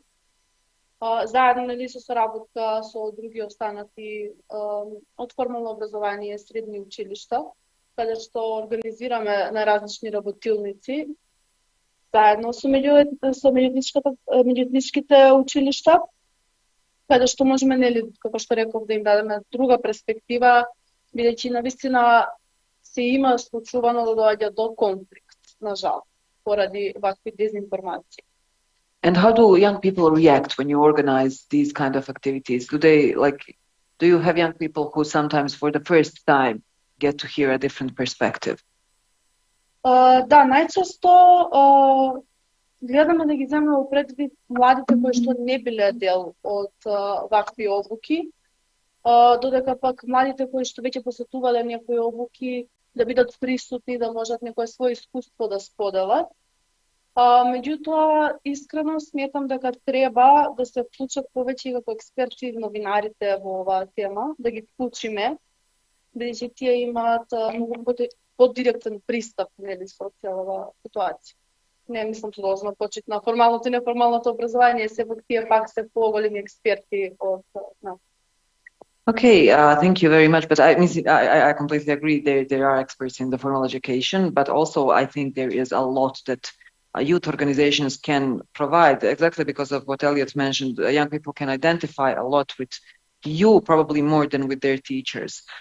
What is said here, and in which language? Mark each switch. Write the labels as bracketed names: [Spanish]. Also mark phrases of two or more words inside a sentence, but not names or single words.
[Macedonian] Заедно нели со соработка со други останати од формално образование, средни училишта, каде што организираме на различни работилници, заедно со меѓуетничките училишта, каде што можеме нели, како што реков, да им дадеме друга перспектива, бидејќи навистина се има случувано да доаѓа до конфликт, на жал, поради вакви дезинформации. [English] And how do young people react when you organize these kind of activities? Do you have young people who sometimes for the first time get to hear a different perspective? [Macedonian] Да, најчесто гледаме да ги земеме во предвид младите кои што не биле дел од вакви обуки, додека пак младите кои што веќе посетувале некои обуки да бидат присутни, да можат некое свое искуство да споделат. Меѓутоа, искрено сметам дека треба да се вклучат повеќе како експерти новинарите во оваа тема, да ги вклучиме, бидејќи тие имаат многу подиректен пристап нели со целава ситуација. Не мислам че должно почит на формалното и неформалното образование, сепак тие пак се поголеми експерти од нас. [English] Okay, thank you very much. But I completely agree. There are experts in the formal education, but also I think there is a lot that youth organizations can provide, exactly because of what Elliot mentioned. Young people can identify a lot with you, probably more than with their teachers.